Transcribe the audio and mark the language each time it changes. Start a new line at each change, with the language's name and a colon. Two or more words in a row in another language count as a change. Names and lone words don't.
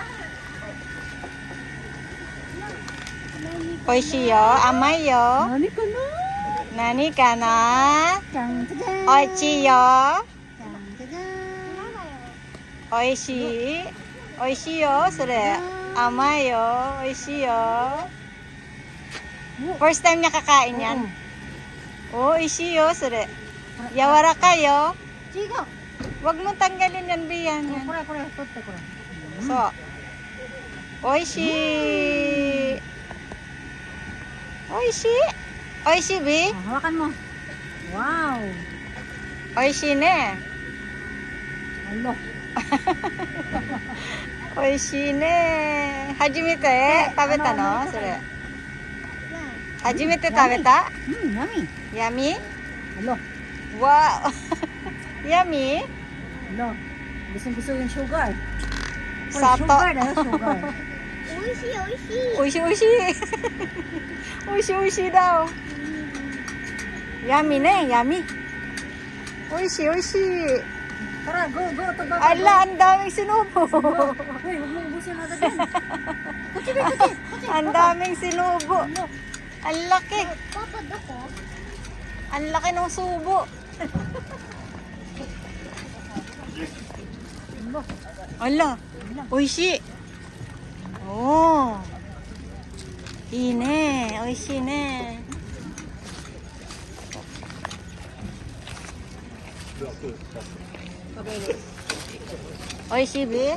Japanese: 美味しいよ、甘いよ。何かな。何かな。じゃんじゃじゃん。美味しいよ。じゃんじゃじゃん。美味しい。美味しいよ、それ。甘いよ、美味しいよ。
Filipino: First time nakakain yan.
Japanese: Oh, 美味しいよ、それ。柔らかいよ。違う。
Filipino: Wag mo tanggalin yan, Bian.
Japanese: これこれ取ってこれ。そう。美味しい。美味しい。美味しい、Bi?
Filipino: Hawakan mo. Wow.
Japanese: 美味しいね。 Alo. 美味しいね。初めて食べたのそれ。初めて食べた Yummy. ヤミ Alo. わお。ヤミ
Filipino: Alo. Gusto yung sugar. Sato. Sugar na sugar.
Japanese: 美味しい美味しい。おいしいおいしい。おいしいおいしいだお。ヤミね、ヤミ。おいしいおいしい。
Filipino: Tara, go, go. Tababa. Ala, ang daming sinubo. Uy, huwag mo ubusin agad yan. Kuchi. Ang daming sinubo. Ang laki.
Japanese: パパ、どこ.
Filipino: Ang laki ng subo. Ala, oishi.
Japanese: Oh. いいね、美味しいね。美味しいビ？